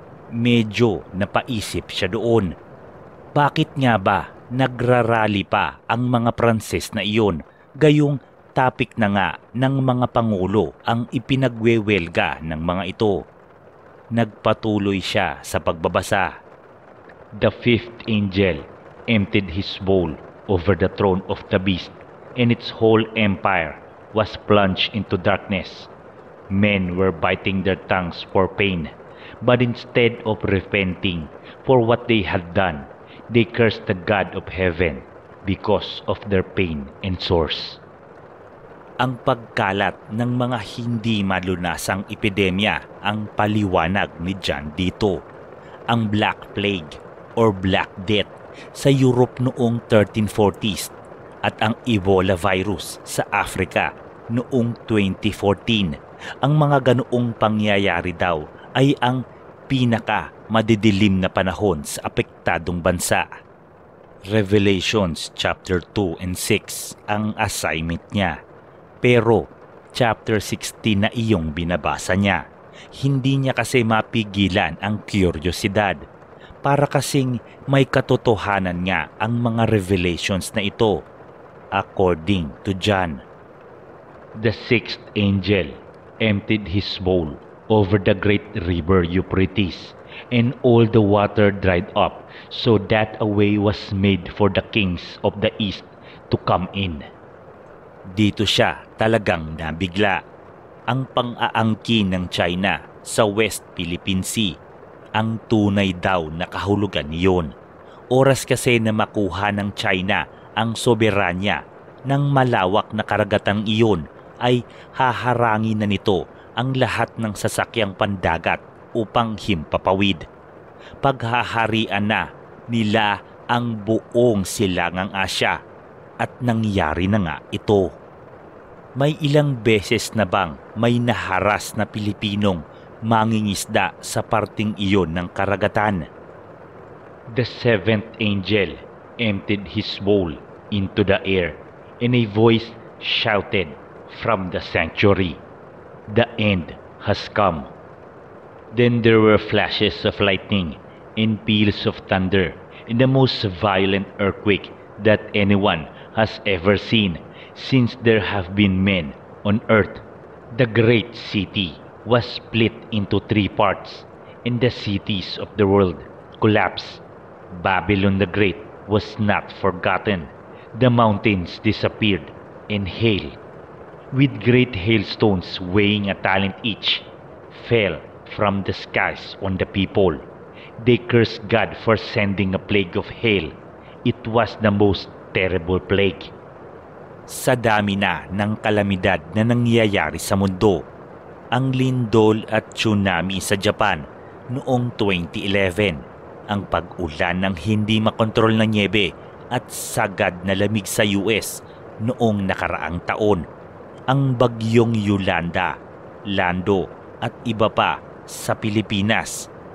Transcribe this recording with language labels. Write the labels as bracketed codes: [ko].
[tl] Medyo napaisip siya doon. Bakit nga ba nagrarally pa ang mga Pranses na iyon, gayong topic na nga ng mga pangulo ang ipinagwewelga ng mga ito? Nagpatuloy siya sa pagbabasa. [en] The fifth angel emptied his bowl over the throne of the beast, and its whole empire was plunged into darkness. Men were biting their tongues for pain, but instead of repenting for what they had done, they cursed the God of heaven because of their pain and sores. [tl] Ang pagkalat ng mga hindi malunasang epidemya ang paliwanag ni John dito. Ang Black Plague or Black Death sa Europe noong 1340s at ang Ebola virus sa Africa noong 2014. Ang mga ganoong pangyayari daw ay ang pinaka madidilim na panahon sa apektadong bansa. Revelations chapter 2 and 6 ang assignment niya. Pero chapter 16 na iyong binabasa niya, hindi niya kasi mapigilan ang kuryosidad. Para kasing may katotohanan nga ang mga revelations na ito, [en] according to John. The sixth angel emptied his bowl over the great river Euphrates, and all the water dried up, so that a way was made for the kings of the east to come in. [tl] Dito siya talagang nabigla. Ang pang-aangkin ng China sa West Philippine Sea, ang tunay daw na kahulugan niyon. Oras kasi na makuha ng China ang soberanya ng malawak na karagatang iyon, ay haharangin na nito ang lahat ng sasakyang pandagat upang himpapawid. Paghaharian na nila ang buong silangang Asya, at nangyari na nga ito. May ilang beses na bang may naharas na Pilipinong mangingisda sa parting iyon ng karagatan? [en] The seventh angel emptied his bowl into the air, and a voice shouted from the sanctuary, "The end has come." Then there were flashes of lightning and peals of thunder, and the most violent earthquake that anyone has ever seen since there have been men on earth. The great city was split into 3 parts, and the cities of the world collapsed. Babylon the Great was not forgotten. The mountains disappeared, and hail, with great hailstones weighing a talent each, fell from the skies on the people. They cursed God for sending a plague of hail. It was the most terrible plague. [tl] Sa dami na ng kalamidad na nangyayari sa mundo, ang lindol at tsunami sa Japan noong 2011, ang pag-ulan ng hindi makontrol na nyebe at sagad na lamig sa US noong nakaraang taon, ang bagyong Yolanda, Lando at iba pa sa Pilipinas.